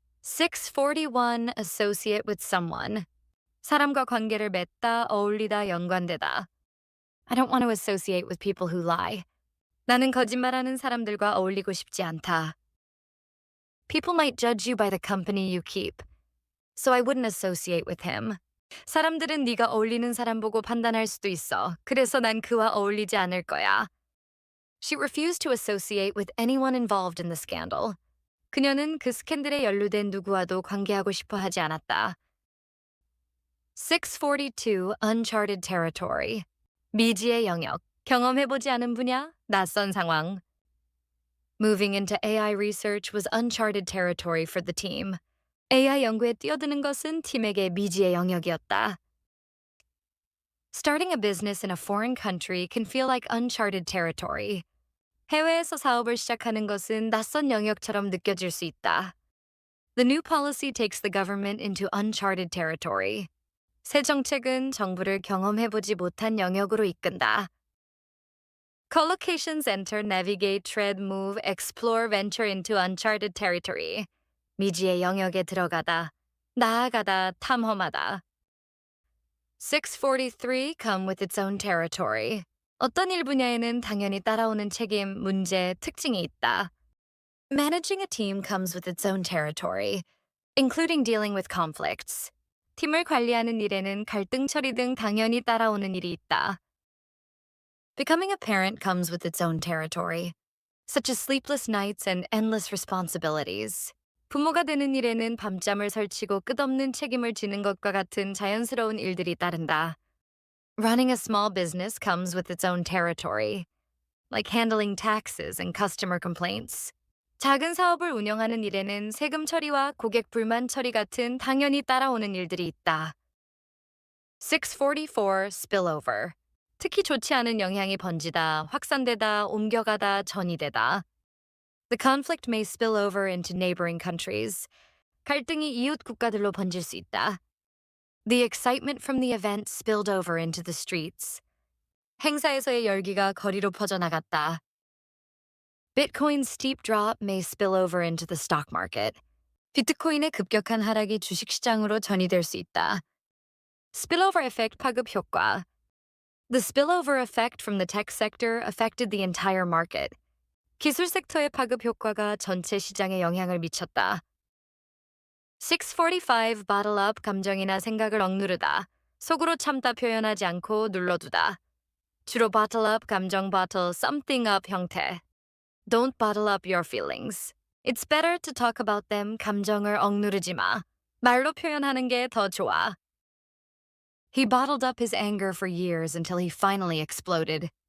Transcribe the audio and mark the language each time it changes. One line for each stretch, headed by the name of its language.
English: 641 associate with someone.
Korean: 사람과 관계를 맺다, 어울리다, 연관되다.
English: I don't want to associate with people who lie.
Korean: 나는 거짓말하는 사람들과 어울리고 싶지 않다.
English: People might judge you by the company you keep, so I wouldn't associate with him.
Korean: 사람들은 네가 어울리는 사람 보고 판단할 수도 있어. 그래서 난 그와 어울리지 않을 거야.
English: She refused to associate with anyone involved in the scandal.
Korean: 그녀는 그 스캔들에 연루된 누구와도 관계하고 싶어 하지 않았다.
English: 642 Uncharted Territory.
Korean: 미지의 영역. 경험해보지 않은 분야, 낯선 상황.
English: Moving into AI research was uncharted territory for the team.
Korean: AI 연구에 뛰어드는 것은 팀에게 미지의 영역이었다.
English: Starting a business in a foreign country can feel like uncharted territory.
Korean: 해외에서 사업을 시작하는 것은 낯선 영역처럼 느껴질 수 있다.
English: The new policy takes the government into uncharted territory.
Korean: 새 정책은 정부를 경험해보지 못한 영역으로 이끈다.
English: Collocations enter, navigate, tread, move, explore, venture into uncharted territory.
Korean: 미지의 영역에 들어가다, 나아가다, 탐험하다.
English: 643 come with its own territory.
Korean: 어떤 일 분야에는 당연히 따라오는 책임, 문제, 특징이 있다.
English: Managing a team comes with its own territory, including dealing with conflicts.
Korean: 팀을 관리하는 일에는 갈등 처리 등 당연히 따라오는 일이 있다.
English: Becoming a parent comes with its own territory, such as sleepless nights and endless responsibilities.
Korean: 부모가 되는 일에는 밤잠을 설치고 끝없는 책임을 지는 것과 같은 자연스러운 일들이 따른다.
English: Running a small business comes with its own territory, like handling taxes and customer complaints.
Korean: 작은 사업을 운영하는 일에는 세금 처리와 고객 불만 처리 같은 당연히 따라오는 일들이 있다.
English: 644 Spillover.
Korean: 특히 좋지 않은 영향이 번지다, 확산되다, 옮겨가다, 전이되다.
English: The conflict may spill over into neighboring countries.
Korean: 갈등이 이웃 국가들로 번질 수 있다.
English: The excitement from the event spilled over into the streets.
Korean: 행사에서의 열기가 거리로 퍼져나갔다.
English: Bitcoin's steep drop may spill over into the stock market.
Korean: 비트코인의 급격한 하락이 주식시장으로 전이될 수 있다.
English: Spillover effect
Korean: 파급 효과.
English: The spillover effect from the tech sector affected the entire market.
Korean: 기술 섹터의 파급 효과가 전체 시장에 영향을 미쳤다. 645
English: bottle up
Korean: 감정이나 생각을 억누르다. 속으로 참다 표현하지 않고 눌러두다.
English: 주로 bottle up 감정 bottle something up 형태. Don't bottle up your feelings. It's better to talk about them.
Korean: 감정을 억누르지 마. 말로 표현하는 게 더 좋아.
English: He bottled up his anger for years until he finally exploded.